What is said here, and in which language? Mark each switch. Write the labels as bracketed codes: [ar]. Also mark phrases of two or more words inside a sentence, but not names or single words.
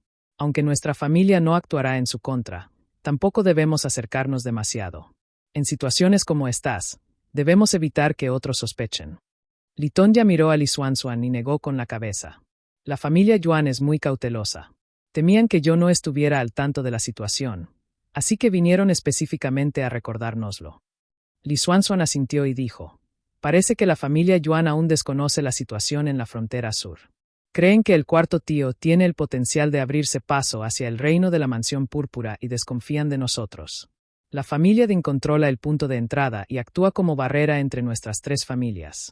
[es] Aunque nuestra familia no actuará en su contra, tampoco debemos acercarnos demasiado. En situaciones como estas, debemos evitar que otros sospechen. Litonya miró a Li Xuanxuan y negó con la cabeza. La familia Yuan es muy cautelosa. Temían que yo no estuviera al tanto de la situación, así que vinieron específicamente a recordárnoslo. Li Xuanxuan asintió y dijo: parece que la familia Yuan aún desconoce la situación en la frontera sur. Creen que el cuarto tío tiene el potencial de abrirse paso hacia el reino de la mansión púrpura y desconfían de nosotros. La familia Din controla el punto de entrada y actúa como barrera entre nuestras 3 familias.